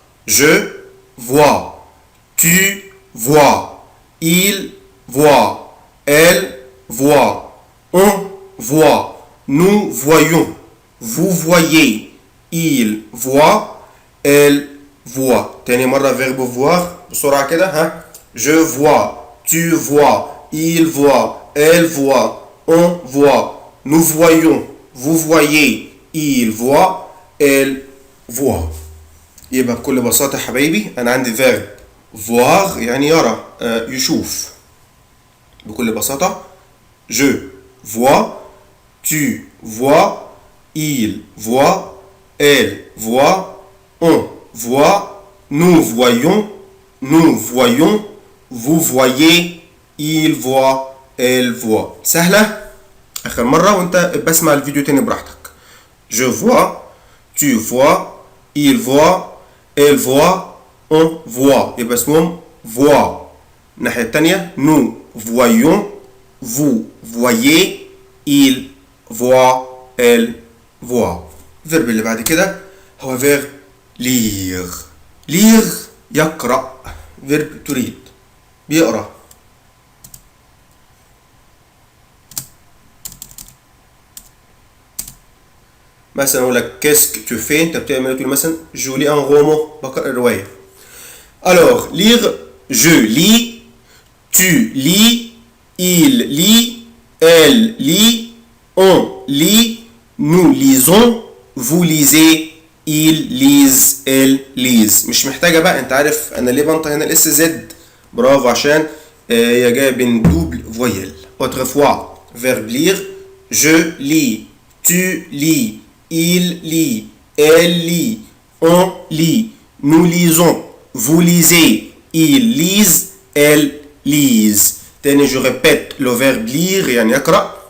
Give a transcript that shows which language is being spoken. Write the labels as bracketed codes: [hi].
[fr] Je vois, tu vois, il voit, elle voit, on voit, nous voyons, vous voyez, il voit, elle voit. [ar] تاني مرة [fr] verbe voir [ar] بسرعة كده ها. [fr] Je vois, tu vois, il voit, elle voit, on voit, nous voyons, vous voyez, il voit, elle voit. [ar] يبقى بكل بساطة حبايبي أنا عندي verb voir يعني يرى يشوف. بكل بساطة [fr] je vois, tu vois, il voit, elle voit, on voit, nous voyons, vous voyez, il voit, elle voit. [ar] سهلة؟ آخر مرة وأنت بسمع الفيديو تاني براحتك. [fr] Je vois, tu vois, il voit, elle voit, on voit. [ar] يبقى اسمهم voix. الناحية التانية [fr] nous voyons, vous voyez, il voit, elle voit. [ar] الفيرب اللي بعد كده هو [fr] verbe lire. [ar] lire يقرأ. [en] verbe to read [ar] بيقرأ. مثلا اقول لك [fr] qu'est-ce que tu fais [ar] انت بتعمل تقول مثلا [fr] je lis un roman [ar] بقرأ رواية. [fr] alors lire je lis, tu lis, il lit, elle lit, on lit, nous lisons, vous lisez, ils lisent, elles lisent. [ar] مش محتاجة بقى انت عارف انا ليه بنطق هنا الاس زد. برافو عشان هي جاية بين دوبل فويل. [fr] autrefois verbe lire je lis, tu lis, il lit, elle lit, on lit, nous lisons, vous lisez, ils lisent, elles lisent. [ar] تاني [fr] je répète le verbe lire [ar] يعني يقرأ.